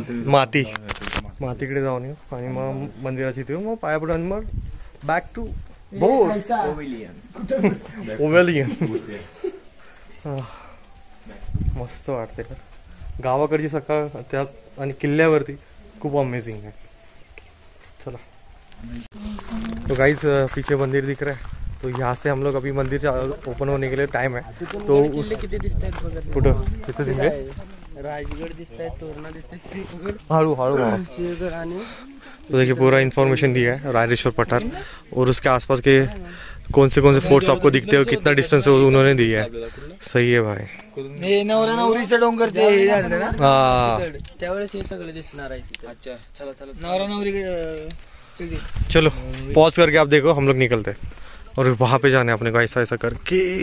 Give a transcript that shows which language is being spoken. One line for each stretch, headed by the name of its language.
Marathi: मातीकडे जाऊन येऊ आणि मग मंदिराची येऊ. मग पाया पडून मग बॅक टू ओव्हॅलियन. मस्त वाटते. गावाकडची सकाळ त्यात आणि किल्ल्यावरती खूप अमेझिंग है.
Hindi: चला तो गाइस पीछे मंदिर दिख रहा है. तो यहाँ से हम लोग अभी मंदिर ओपन होने के लिए टाइम है. तो
Marathi: किती दिसतायत बघा. कुठं तिथं दिसले राजगड दिसतायत, तोरणा दिसतायत, हळू हळू. सिंहगड आणि
Hindi: तो देखिए पूरा इन्फॉर्मेशन दिया है रायरेश्वर पठार और उसके आसपास के कौन से फोर्ट्स आपको दिखते हो, कितना डिस्टेंस है उन्होंने दिया है. सही है भाई.
Marathi: नवरा नवरीचं डोंगर ते हे झालं ना हाँ त्यावेळेस हे सगळे दिसणार आहे तिथे. अच्छा चला चला नवरा नवरी
Hindi: चलो पॉज करके आप देखो. हम लोग निकलते हैं और वहाँ पे जाने अपने को ऐसा ऐसा करके